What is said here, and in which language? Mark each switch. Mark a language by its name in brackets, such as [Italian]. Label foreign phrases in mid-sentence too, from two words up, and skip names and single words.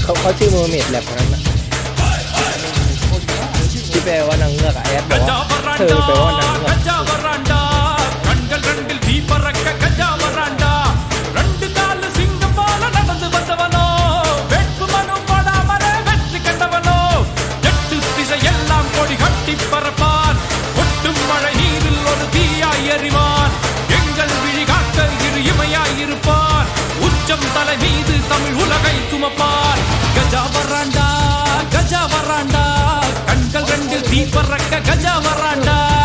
[Thai] เขาชื่อเมอร์เมดแลบนั้นนะที่แปลว่านางเงือกแอดบอกว่าเธอแปลว่านางเงือก [Tamil] கண்கள் ரெண்டில் தீ பறக்க கஜா வராண்டா ரெண்டு கால சிங்கம் போல நடந்து வந்தவனோ வெட்பு மனு படாமலே வெற்றி கண்டவனோ எட்டு திசை எல்லாம் கொடி கட்டி பறப்பான் ஒட்டும் மழை நீரில் ஒரு தீயாய் எறிவான் எங்கள் விழி காக்க இரு இமையாய் இருப்பான் உச்சம் தலை மீது தமிழ் உலகை சுமப்பான் கஜா வராண்டா கண்கள் ரெண்டில் தீ பறக்க கஜா வராண்டா